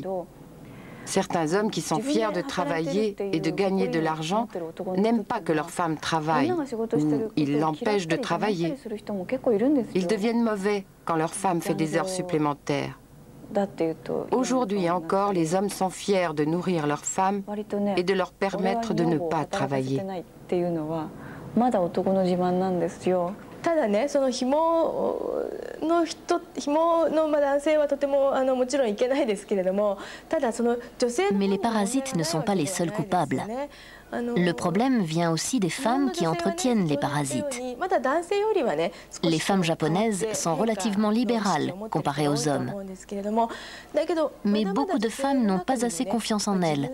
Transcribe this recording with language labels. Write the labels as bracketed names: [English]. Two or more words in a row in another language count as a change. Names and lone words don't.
[French] Certains hommes qui sont fiers de travailler et de gagner de l'argent n'aiment pas que leurs femmes travaillent, ou ils l'empêchent de travailler. Ils deviennent mauvais quand leur femme fait des heures supplémentaires. Aujourd'hui encore, les hommes sont fiers de nourrir leurs femmes et de leur permettre de ne pas travailler. [Japanese] ただね、その紐の男性はとてももちろんいけないですけれども、ただその女性の [French] Mais les parasites ne sont pas les seuls coupables. Le problème vient aussi des femmes qui entretiennent les parasites. Les femmes japonaises sont relativement libérales comparées aux hommes. Mais beaucoup de femmes n'ont pas assez confiance en elles.